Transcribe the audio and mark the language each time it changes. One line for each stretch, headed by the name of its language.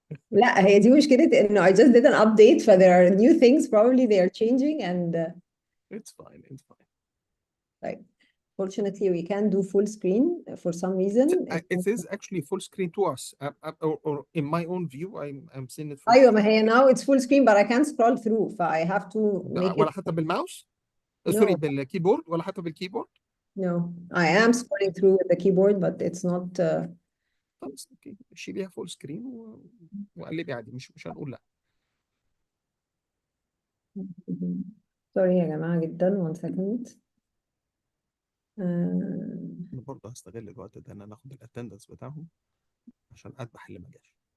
Arabic: لا هي دي مشكلة انه
English: I just did an update, so there are new things probably they are changing and It's fine. like fortunately we can do full screen for some reason. It is actually full screen to us. Or in my own view, I'm seeing it full
Arabic: أيوة
English: screen.
Arabic: ما هي
English: now it's full screen but I can't scroll through, so I have to make
Arabic: ولا
English: it.
Arabic: حتى بالماوس؟
English: No.
Arabic: سوري بالكيبورد ولا حتى بالكيبورد؟
English: No, I am scrolling through with the keyboard but it's not.
Arabic: خلاص اوكي شيليها فول سكرين وقلبي عادي، مش هنقول لا. Sorry يا جماعة جدا. 1 second. انا برضه هستغل الوقت ده ان انا اخد الاتندنس بتاعهم عشان اذبح اللي ما جاش.